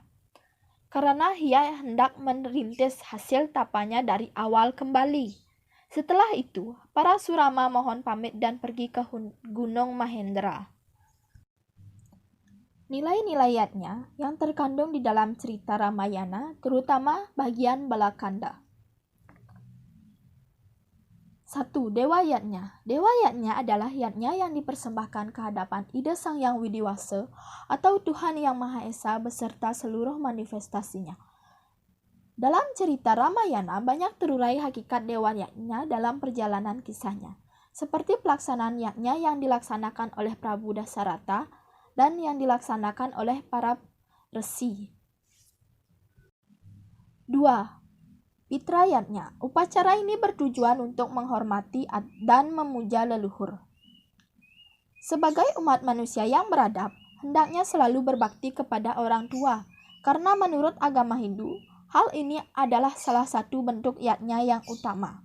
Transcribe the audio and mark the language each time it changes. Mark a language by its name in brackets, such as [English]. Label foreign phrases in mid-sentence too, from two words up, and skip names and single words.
[Indonesian] Karena ia hendak merintis hasil tapanya dari awal kembali. Setelah itu, para Surama mohon pamit dan pergi ke Gunung Mahendra. Nilai-nilai yatnya yang terkandung di dalam cerita Ramayana, terutama bagian Balakanda. 1. Dewa yatnya. Dewa yatnya adalah yatnya yang dipersembahkan ke hadapan Ida Sang Yang Widiwasa atau Tuhan Yang Maha Esa beserta seluruh manifestasinya. Dalam cerita Ramayana banyak terurai hakikat dewa yatnya dalam perjalanan kisahnya, seperti pelaksanaan yatnya yang dilaksanakan oleh Prabu Dasarata dan yang dilaksanakan oleh para resi. 2. Pitrayatnya. Upacara ini bertujuan untuk menghormati dan memuja leluhur. Sebagai umat manusia yang beradab, hendaknya selalu berbakti kepada orang tua, karena menurut agama Hindu, hal ini adalah salah satu bentuk yatnya yang utama.